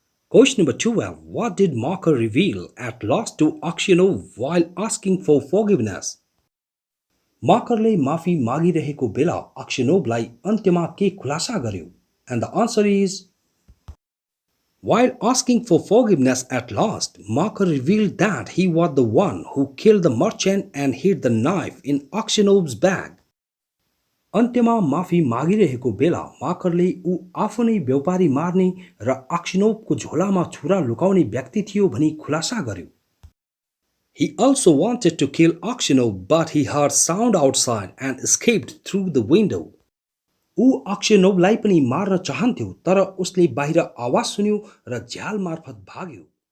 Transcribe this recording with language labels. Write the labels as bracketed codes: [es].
[en] Question number 12. What did Mocker reveal at last to Aksenov while asking for forgiveness? [ne] माकरले माफी मागिरहेको बेला अक्सेनोभलाई अन्त्यमा के खुलासा गर्यो? [en] And the answer is, while asking for forgiveness at last, Mocker revealed that he was the one who killed the merchant and hid the knife in Aksenov's bag. [ne] अन्त्यमा माफी मागिरहेको बेला माकरले ऊ आफू नै व्यापारी मार्ने र अक्सेनोभको झोलामा छुरा लुकाउने व्यक्ति थियो भनी खुलासा गर्यो। [en] He also wanted to kill Aksenov, but he heard sound outside and escaped through the window. [ne] ऊ अक्सेनोभलाई पनि मार्न चाहन्थ्यो तर उसले बाहिर आवाज सुन्यो र झ्याल मार्फत भाग्यो।